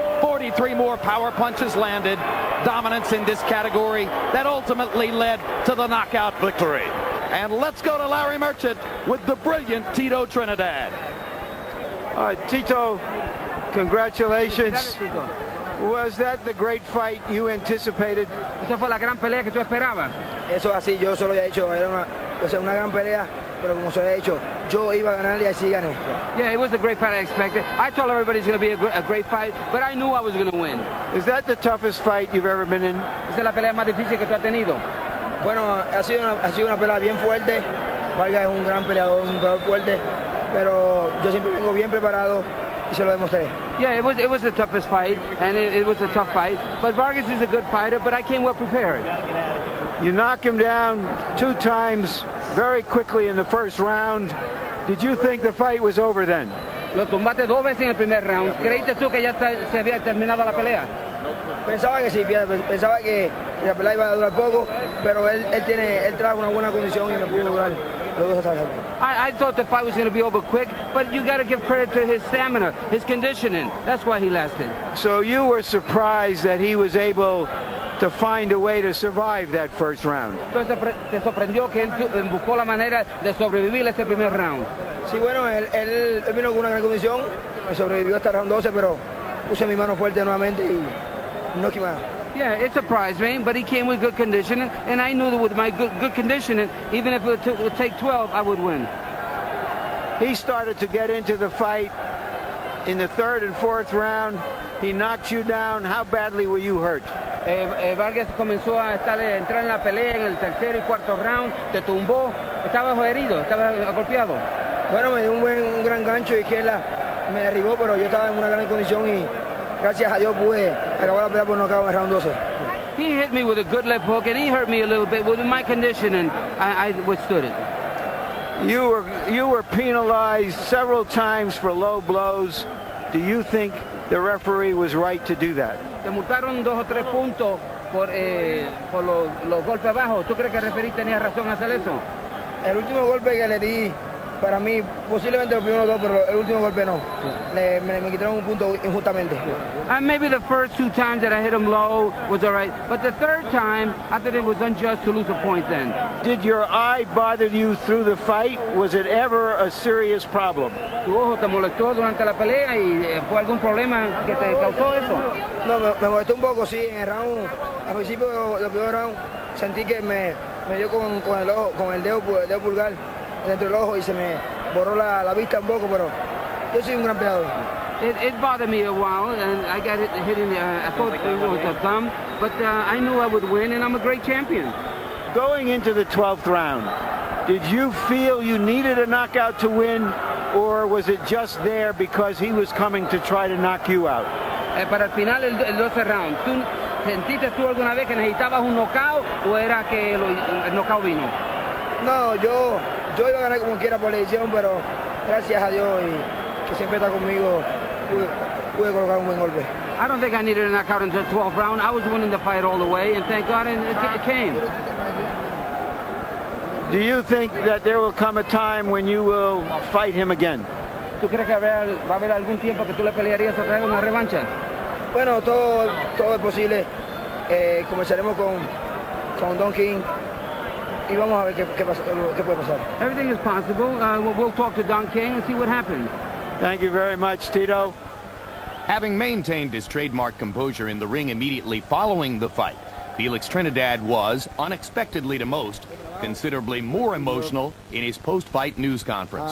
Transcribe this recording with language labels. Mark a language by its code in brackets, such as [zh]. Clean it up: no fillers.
[en] 43 more power punches landed. Dominance in this category that ultimately led to the knockout victory. And let's go to Larry Merchant with the brilliant Tito Trinidad. Tito, congratulations. Was that the great fight you anticipated? [es] Esa fue la gran pelea que tú esperabas. Eso así, yo solo había dicho, era una gran pelea, pero como se había dicho, yo iba a ganar y así gané. [en] Yeah, it was the great fight I expected. I told everybody it's going to be a great fight, but I knew I was going to win. Is that the toughest fight you've ever been in? [es] Esa es la pelea más difícil que tú has tenido. Bueno, ha sido una pelea bien fuerte. Vargas es un gran peleador, un peleador fuerte, pero yo siempre vengo bien preparado y se lo demostré. [en] Yeah, it was the toughest fight, and it was a tough fight. But Vargas is a good fighter, but I came well prepared. You knock him down 2 times very quickly in the first round. Did you think the fight was over then? [es] Lo tumbaste 2 veces en el primer round. ¿Creíste tú que ya se había terminado la pelea? Pensaba que sí, pensaba que la pelea iba a durar poco, pero él trajo una buena condición y me pudo durar los 2 asaltos. [en] I thought the fight was going to be over quick, but you got to give credit to his stamina, his conditioning. That's why he lasted. So you were surprised that he was able to find a way to survive that first round. [es] Entonces te sorprendió que él buscó la manera de sobrevivir ese primer round. Sí, bueno, él vino con una gran condición, me sobrevivió hasta el round 12, pero puse mi mano fuerte nuevamente y no quemé. [en] Yeah, it surprised me, but he came with good conditioning, and I knew that with my good conditioning, even if it would take 12, I would win. He started to get into the fight in the 3rd and 4th round. He knocked you down. How badly were you hurt? [es] Vargas comenzó a entrar en la pelea en el 3er y 4th round, te tumbó, estaba herido, estaba golpeado. Bueno, me dio un gran gancho de izquierda, me derribó, pero yo estaba en una gran condición y gracias a Dios pude acabar la pelea por nocaut en el round 12. [en] He hit me with a good left hook and he hurt me a little bit with my condition, and I withstood it. You were penalized several times for low blows. Do you think the referee was right to do that? [es] Te multaron 2 o 3 puntos por los golpes bajos. ¿Tú crees que el referee tenía razón en hacer eso? El último golpe que le di, para mí, posiblemente los primeros 2, pero el último golpe no. Me quitaron un punto injustamente. [en] And maybe the first 2 times that I hit him low was all right, but the 3rd time, I thought it was unjust to lose a point then. Did your eye bother you through the fight? Was it ever a serious problem? [es] ¿Tu ojo te molestó durante la pelea y fue algún problema que te causó eso? No, me molestó un poco, sí, en el round, al principio del primer round, sentí que me dio con el ojo, con el dedo pulgar dentro del ojo y se me borró la vista un poco, pero yo soy un gran peleador. [en] It bothered me a while, and I got hit in the, I thought it was a thumb, but I knew I would win, and I'm a great champion. Going into the 12th round, did you feel you needed a knockout to win, or was it just there because he was coming to try to knock you out? [es] Para el final, el 12 round, ¿tú sentiste tú alguna vez que necesitabas un knockout o era que el knockout vino? No, yo iba a ganar como quiera por la edición, pero gracias a Dios y que siempre está conmigo, pude colocar un buen golpe. [en] I don't think I needed a knockout until the 12th round. I was winning the fight all the way, and thank God it came. Do you think that there will come a time when you will fight him again? [es] ¿Tú crees que va a haber algún tiempo que tú le pelearías otra vez una revancha? Bueno, todo es posible. Comenzaremos con Don King y vamos a ver qué puede pasar. [en] Everything is possible. We'll talk to Don King and see what happens. Thank you very much, Tito. Having maintained his trademark composure in the ring immediately following the fight, Felix Trinidad was, unexpectedly to most, considerably more emotional in his post-fight news conference.